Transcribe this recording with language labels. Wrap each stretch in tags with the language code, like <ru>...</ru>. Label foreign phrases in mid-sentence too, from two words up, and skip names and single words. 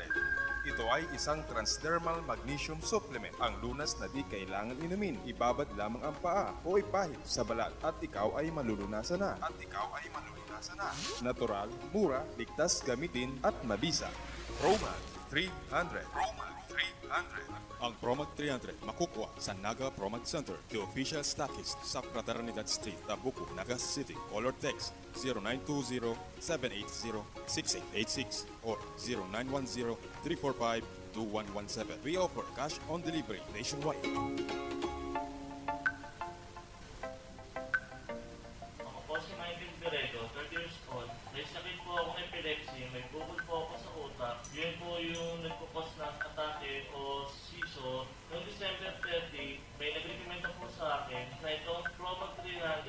<tl>Ito ay isang</tl> <en>transdermal magnesium supplement.</en> <tl>Ang lunas na di kailangan inumin, ibabad lamang ang paa o ipahid sa balat at ikaw ay malulunasan na. Natural, mura, ligtas gamitin at mabisa. Promag 300. Promag 300. Ang Promag 300 makukuha sa Naga Promag Center,</tl> <en>the official stockist</en> <tl>sa Fraternidad Street, Tabuco, Naga City.</tl> <en>Call or text 0920-780-6886 or 0910-345-2117. We offer cash on delivery nationwide.</en> <tl>Ako po si Michael Beredo, 30</tl> <en>years old.</en> <tl>May sakit po akong epilepsy, may bukol po ako sa utak. Yun po yung nagkukos ng atake o seizure. Noong December 30, may nag-recommenda po sa akin na itong Promag 300.</tl>